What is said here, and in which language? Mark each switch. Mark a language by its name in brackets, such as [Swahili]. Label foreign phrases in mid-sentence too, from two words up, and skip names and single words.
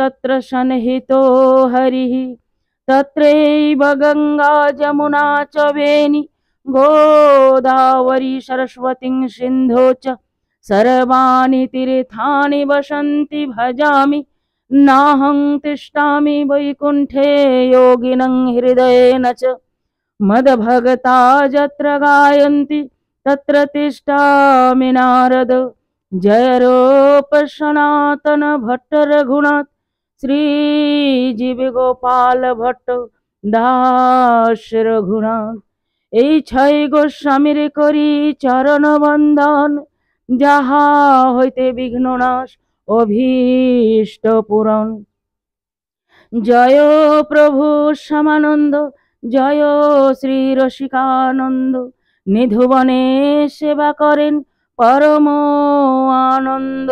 [Sanskrit] तत्र सन्निहितो हरिः तत्रैव गंगा जमुना च वेणी गोदावरी सरस्वती सिन्धु च सर्वाणि तीर्थानि वसन्ति भजामि नाहं तिष्ठामि वैकुण्ठे योगिनं हृदयेन च मद्भगता यत्र गायन्ति तत्र तिष्ठामि नारद। [Bangla] जय रूप सनातन भट्ट रघुनाथ श्रीजीव गोपाल भट्ट दास रघुनाथ। এই ছয় গোস্বামীর করি চরণ বন্দন যাহা হইতে বিঘ্ন নাশ অভীষ্ট পূরণ। জয় প্রভু শ্যামানন্দ জয় শ্রী রসিকানন্দ নিধুবনে সেবা করেন পরম আনন্দ।